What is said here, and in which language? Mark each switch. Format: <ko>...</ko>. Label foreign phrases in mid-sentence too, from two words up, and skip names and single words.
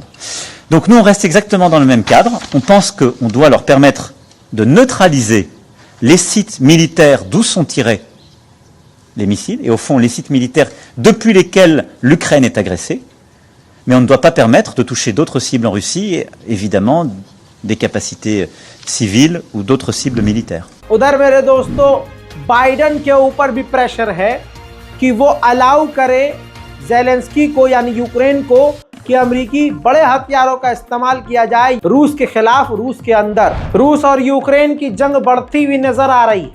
<fr>Donc nous on reste exactement dans le même cadre, on pense qu'on doit leur permettre de neutraliser les sites militaires d'où sont tirés les missiles, et au fond les sites militaires depuis lesquels l'Ukraine est agressée, mais on ne doit pas permettre de toucher d'autres cibles en Russie, et évidemment des capacités civiles ou d'autres cibles militaires.</fr> <hi>उधर मेरे दोस्तों बाइडन के ऊपर भी प्रेशर है कि वो अलाउ करे ज़ेलेंस्की को यानी यूक्रेन को कि अमेरिकी बड़े हथियारों का इस्तेमाल किया जाए रूस के खिलाफ, रूस के अंदर। रूस और यूक्रेन की जंग बढ़ती हुई नजर आ रही।</hi>